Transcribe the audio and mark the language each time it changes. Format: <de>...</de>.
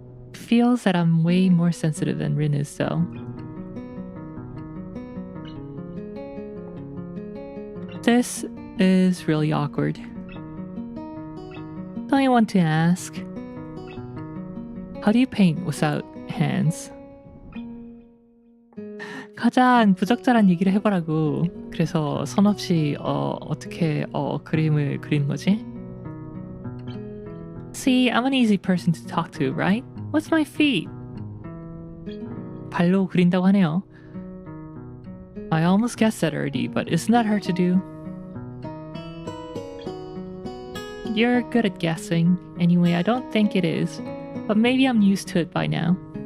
<en>It feels that I'm way more sensitive than Rin is, though. This is really awkward. So I want to ask, how do you paint without hands?</en> <ko>가장 부적절한 얘기를 해보라고. 그래서 손 없이 어떻게 그림을 그리는 거지?</ko> <en>See, I'm an easy person to talk to, right? What's my feet?</en> <ko>발로 그린다고 하네요.</ko> <en>I almost guessed that already, but isn't that hard to do? You're good at guessing. Anyway, I don't think it is, but maybe I'm used to it by now.</en>